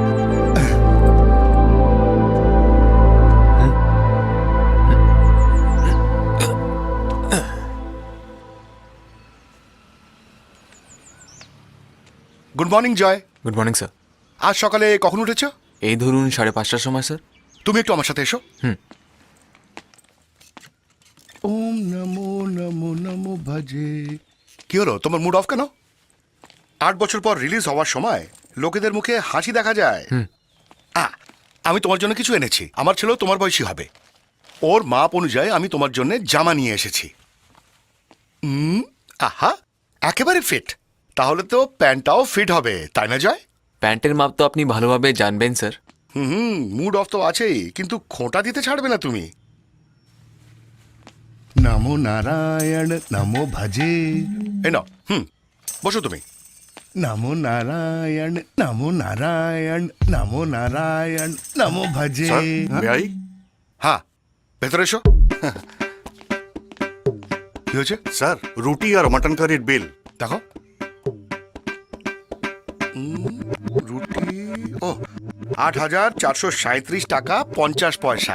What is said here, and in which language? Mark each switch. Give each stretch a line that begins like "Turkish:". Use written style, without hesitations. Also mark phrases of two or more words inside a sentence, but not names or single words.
English: Good morning জয়। Good morning sir.
Bangla: আজ সকালে কখন উঠেছো? এই ধরুন 5:30টার সময় স্যার। তুমি একটু আমার সাথে এসো।
Sanskrit: ओम नमो नमो नमो भजे।
Bangla: কি হলো, তোমার
English: mood off
Bangla: কেন? 8 বছর পর রিলিজ হওয়ার সময় লোকেদের মুখে হাসি দেখা যায়। আমি তোমার জন্য কিছু এনেছি। আমার ছেলেও তোমার বয়সী হবে। ওর মাপ অনুযায়ী আমি তোমার জন্য জামা নিয়ে এসেছি। আহা, একেবারে ফিট। তাহলে তো প্যান্টটাও ফিট হবে, তাই না জয়? প্যান্টের মাপ তো আপনি ভালোভাবে জানবেন স্যার।
English: mood off
Bangla: তো আছেই, কিন্তু খোঁটা দিতে ছাড়বে না তুমি।
Sanskrit: नमो नारायण नमो भजे।
Bangla: এই নাও, বসো তুমি।
Sanskrit: नमो नारायण नमो नारायण नमो नारायण नमो भजे।
English: Sir, may I?
Bangla: হ্যাঁ, ভেতরে এসো। কি হয়েছে? স্যার, রুটি আর
English: mutton curry
Bangla: বিল। দেখো। রুটি, ও 8,437 টাকা 50 পয়সা।